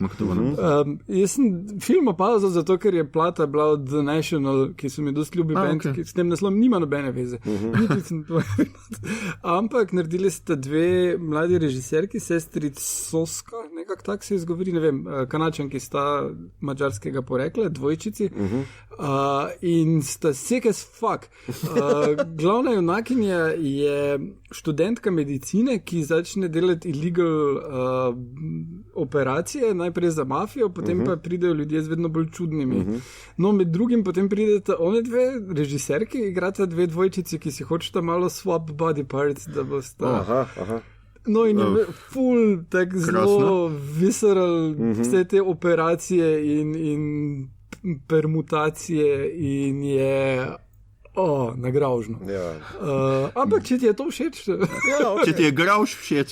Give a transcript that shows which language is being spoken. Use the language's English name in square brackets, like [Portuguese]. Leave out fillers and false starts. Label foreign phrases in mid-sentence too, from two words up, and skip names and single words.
[Slovenian] Jaz sem film opazil zato, ker je plata bila od The National, ki so mi dost ljubi band, ki s tem naslovom nima nobene veze. Ampak naredili sta 2 mladi režiserki, sestri Soska, nekako tak se izgovori, ne vem, Kanačanki sta mađarskega porekla, dvojčici, in sta [English] sick as fuck. [Slovenian] Glavna junakinja je študentka medicine, ki začne delati illegal operacije, najprej za mafijo, potem pa pridejo ljudje z vedno bolj čudnimi. No, med drugim potem prideta one 2 režiserki, igrata 2 dvojčici, ki si hočeta malo [English] swap body parts, [Slovenian] da bosta... Aha. No, in je full, tak zelo visceral, vse te operacije in permutacije in je nagraužno. Ampak če ti je to všeč? Če ti je grauž všeč,